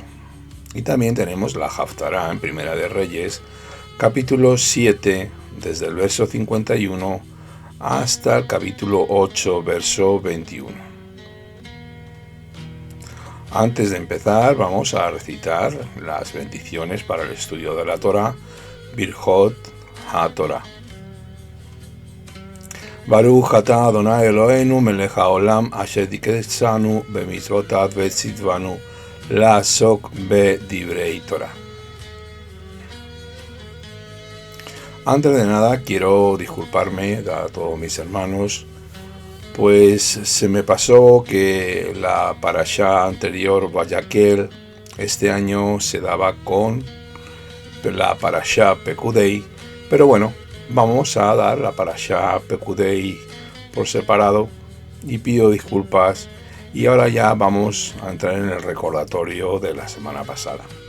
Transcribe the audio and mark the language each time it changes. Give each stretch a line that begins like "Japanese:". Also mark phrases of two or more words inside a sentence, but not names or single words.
Spanish: Y también tenemos la Haftará en Primera de Reyes, capítulo 7, desde el verso 51 hasta el capítulo 8, verso 21. Antes de empezar, vamos a recitar las bendiciones para el estudio de la Torá,
Hebrew: ברכות התורה. ברוך אתה אדוני אלוהינו מלך העולם אשר קדשנו במצוותיו וצוונו לעסוק בדברי תורה.
Spanish: Antes de nada quiero disculparme a todos mis hermanos, pues se me pasó que la parashá anterior, Vayakhel, este año se daba con la parashá Pekudei, pero bueno, vamos a dar la parashá Pekudei por separado y pido disculpas, y ahora ya vamos a entrar en el recordatorio de la semana pasada.